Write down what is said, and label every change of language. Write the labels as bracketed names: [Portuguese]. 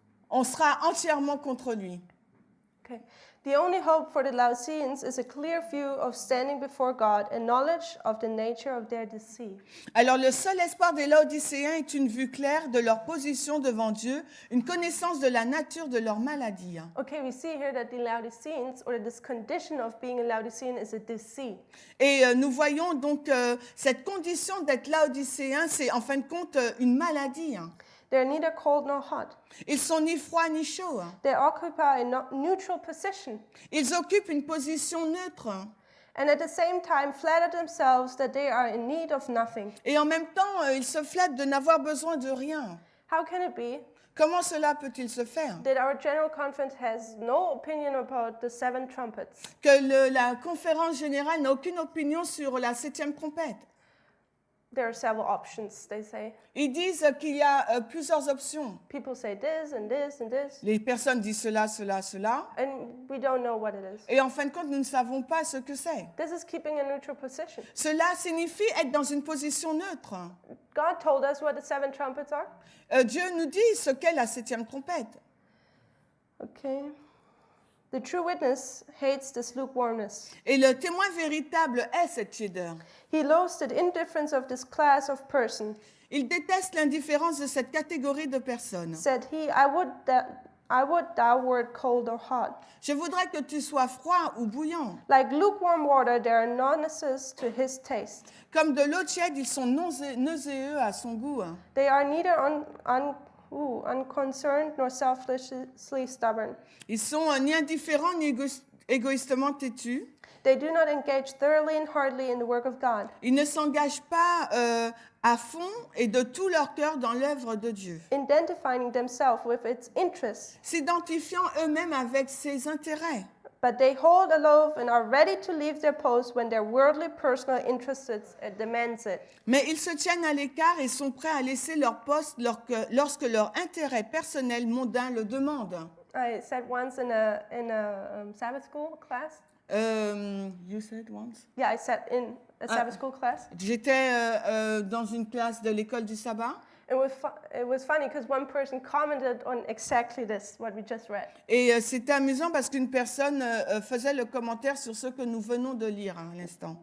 [French] On sera entièrement contre lui. [English] Okay. The only hope for the Laodiceans is a clear view of standing before God and knowledge of the nature of their deceit. [French] Alors, le seul espoir des Laodicéens est une vue claire de leur position devant Dieu, une connaissance de la nature de leur maladie. [English] Okay, we see here that the Laodiceans, or this condition of being a Laodicean, is a deceit. [French] Et nous voyons donc cette condition d'être laodicéen, c'est en fin de compte une maladie. [English] They're neither cold nor hot. [French] Ils sont ni froids ni chauds. [English] They occupy a neutral position, [French] Ils occupent une position neutre. [English] and at the same time flatter themselves that they are in need of nothing. [French] Et en même temps, ils se flattent de n'avoir besoin de rien. [English] How can it be [French] Comment cela peut-il se faire? [English] that our General Conference has no opinion about the 7 trumpets? [French] Que la conférence générale n'a aucune opinion sur la 7e trompette. [English] There are several options, they say. [French] Ils disent qu'il y a plusieurs options. [English] People say this and this and this, [French] Les personnes disent cela, cela, cela. [English] and we don't know what it is. [French] Et en fin de compte, nous ne savons pas ce que c'est. [English] This is keeping a neutral position. [French] Cela signifie être dans une position neutre. [English] God told us what the 7 trumpets are. [French] Dieu nous dit ce qu'est la 7e trompette. [English] Okay. The true witness hates this lukewarmness. [French] Et le témoin véritable est cette tiédeur. [English] He loathes the indifference of this class of person. [French] Il déteste l'indifférence de cette catégorie de personnes. [English] Said he, I would thou wert cold or hot. [French] Je voudrais que tu sois froid ou bouillant. [English] Like lukewarm water, they are nauseous to his taste. [French] Comme de l'eau tiède, ils sont nauséeux à son goût. [English] They are neither unconcerned nor selfishly stubborn. [French] Ils sont ni indifférents ni égoïstement têtus. [English] They do not engage thoroughly and heartily in the work of God, [French] Ils ne s'engagent pas à fond et de tout leur cœur dans l'œuvre de Dieu, [English] identifying themselves with its interests, [French] s'identifiant eux-mêmes avec ses intérêts. [English] but they hold aloof and are ready to leave their post when their worldly personal interest demands it. [French] Mais ils se tiennent à l'écart et sont prêts à laisser leur poste lorsque leur intérêt personnel mondain le demande. [English] I said once in a Sabbath school class. You said once? Yeah, I sat in a Sabbath school class. [French] J'étais dans une classe de l'école du sabbat. [English] It was funny because one person commented on exactly this, what we just read. [French] Et c'était amusant parce qu'une personne faisait le commentaire sur ce que nous venons de lire à l'instant.